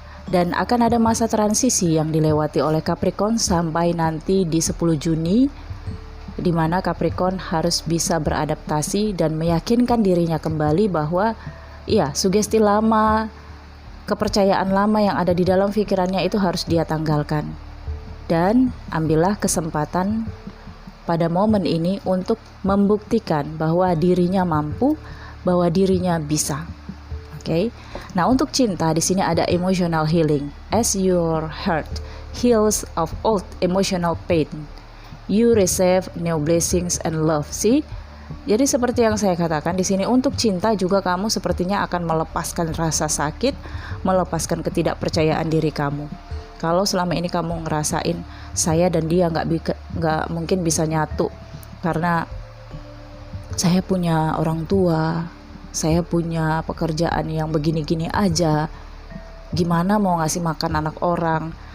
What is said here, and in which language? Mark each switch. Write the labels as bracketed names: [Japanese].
[Indonesian] Dan akan ada masa transisi yang dilewati oleh Capricorn sampai nanti di 10 Juni, di mana Capricorn harus bisa beradaptasi dan meyakinkan dirinya kembali bahwa iya, sugesti lama, kepercayaan lama yang ada di dalam pikirannya itu harus dia tanggalkan. Dan ambillah kesempatan pada momen ini untuk membuktikan bahwa dirinya mampu, bahwa dirinya bisa. Oke. Nah, untuk cinta di sini ada emotional healing. [English] As your heart heals of old emotional pain, you receive new blessings and love. See? [Indonesian] Jadi seperti yang saya katakan di sini, untuk cinta juga kamu sepertinya akan melepaskan rasa sakit, melepaskan ketidakpercayaan diri kamu. Kalau selama ini kamu ngerasain saya dan dia nggak mungkin bisa nyatu karena saya punya orang tua, saya punya pekerjaan yang begini-gini aja, gimana mau ngasih makan anak orang.